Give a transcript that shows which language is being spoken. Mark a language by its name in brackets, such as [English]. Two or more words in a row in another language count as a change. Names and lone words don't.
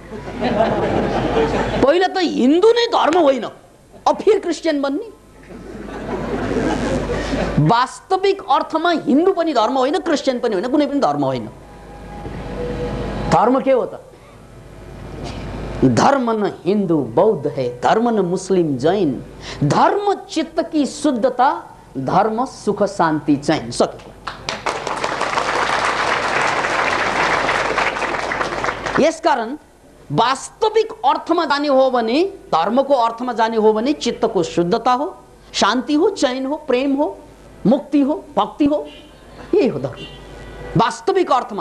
[Nepali] पहिला त हिन्दू नै धर्म होइन, अब फेरि क्रिश्चियन बन्ने। वास्तविक अर्थमा हिन्दू पनि धर्म होइन, क्रिश्चियन पनि होइन, कुनै पनि धर्म होइन। धर्म के हो त? [Hindi] धर्म न हिन्दू बौद्ध है, धर्म न मुस्लिम जैन, धर्म चित्त की शुद्धता, धर्म सुख शान्ति चैन। [Nepali] सक्यो। यसकारण वास्तविक अर्थमा जाने हो भने, धर्मको अर्थमा जाने हो भने चित्तको शुद्धता हो, शान्ति हो, चैन हो, प्रेम हो, मुक्ति हो, भक्ति हो, यही हो धर्म वास्तविक अर्थमा।